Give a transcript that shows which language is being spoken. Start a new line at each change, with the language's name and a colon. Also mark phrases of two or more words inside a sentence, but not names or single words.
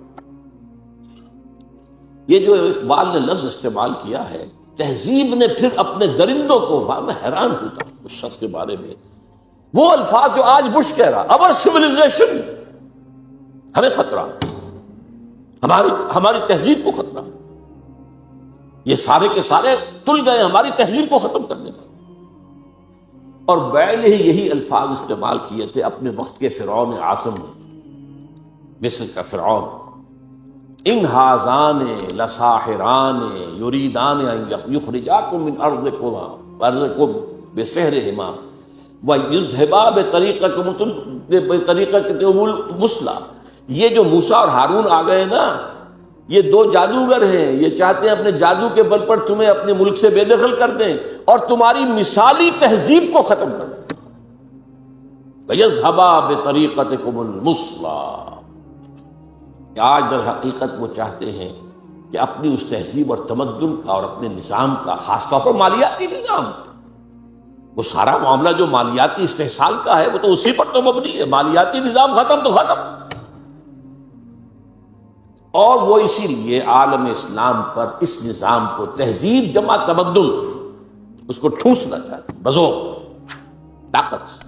Urdu: یہ جو اقبال نے لفظ استعمال کیا ہے تہذیب نے، پھر اپنے درندوں کو، میں حیران ہوتا ہوں اس شخص کے بارے میں، وہ الفاظ جو آج بش کہہ رہا، اور سویلائزیشن، ہمیں خطرہ، ہماری تہذیب کو خطرہ، یہ سارے کے سارے تل گئے ہماری تہذیب کو ختم کرنے میں۔ اور بیل ہی یہی الفاظ استعمال کیے تھے اپنے وقت کے فرعون اعظم نے، مصر کا فرعون،
Arabic: ان ھذان لساحران یریدان ان یخرجاکم من ارضکم بسحرہما ویذھبا بطریقتکم المثلی۔
Urdu: یہ جو موسیٰ اور ہارون آ گئے نا، یہ دو جادوگر ہیں، یہ چاہتے ہیں اپنے جادو کے بل پر تمہیں اپنے ملک سے بے دخل کر دیں اور تمہاری مثالی تہذیب کو ختم کر دیں۔
Arabic: وَيَذْهَبَا بِطَرِيقَتِكُمُ الْمُثْلَىٰ۔
Urdu: آج در حقیقت وہ چاہتے ہیں کہ اپنی اس تہذیب اور تمدن کا اور اپنے نظام کا، خاص طور پر مالیاتی نظام، وہ سارا معاملہ جو مالیاتی استحصال کا ہے وہ تو اسی پر تو مبنی ہے، مالیاتی نظام ختم تو ختم۔ اور وہ اسی لیے عالم اسلام پر اس نظام کو، تہذیب جمع تمدن، اس کو ٹھونسنا چاہتے بزور طاقت سے۔